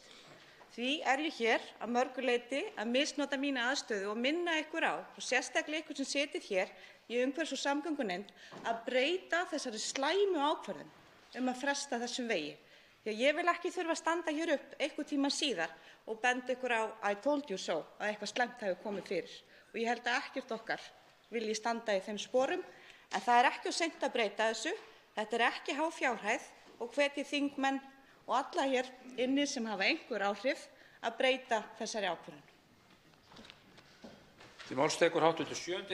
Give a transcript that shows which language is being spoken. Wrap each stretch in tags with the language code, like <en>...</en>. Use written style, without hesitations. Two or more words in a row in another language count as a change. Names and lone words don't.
<is>Því er ég hér að mörgu leyti að misnota mína aðstöðu og minna ykkur á, og sérstaklega ykkur sem setið hér í umhverfis- og samgöngunefnd, að breyta þessari slæmu ákvörðun að fresta þessum vegi. Því að ég vil ekki þurfa að standa hér upp einhvern tíma síðar og benda ykkur á</is> <en>I told you so,</en> <is>að eitthvað slæmt hafi komið fyrir. Og ég held að ekkert okkar vilji standa í þeim sporum, en það er ekki of seint að breyta þessu. Þetta er ekki há fjárhæð og hvet ég þingmenn og alla hér inni sem hafa einhver áhrif að breyta þessari ákvörðun. Til máls tekur hv. 7.</is>